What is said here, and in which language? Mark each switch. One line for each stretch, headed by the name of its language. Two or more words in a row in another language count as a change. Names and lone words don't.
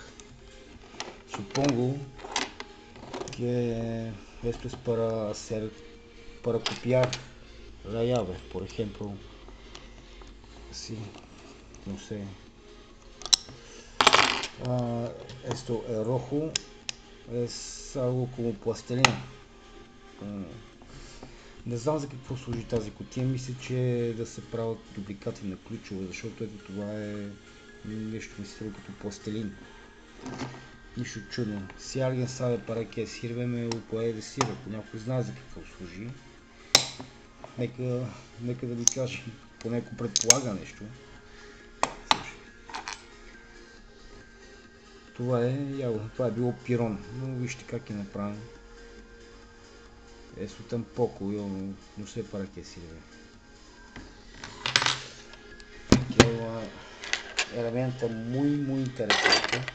Spanish: Supongo que esto es para copiar la llave, por ejemplo, así, no sé. Esto, el rojo, es algo como plastelina.
Bulgarian: Не знам за какво служи тази кутия, мисля, че да се правят дубликати на ключове, защото ето това е нещо ми се струва като пластелин. Нищо чудно.
Spanish: Si alguien sabe para qué sirve, me lo puede decir.
Bulgarian: Ако някой знае за какво служи, нека да ви каже, поне ако предполага нещо. Това е явно, това е било пирон, но вижте как е направено.
Spanish: Eso tampoco, yo no sé para qué sirve. Aquí hay una herramienta muy interesante.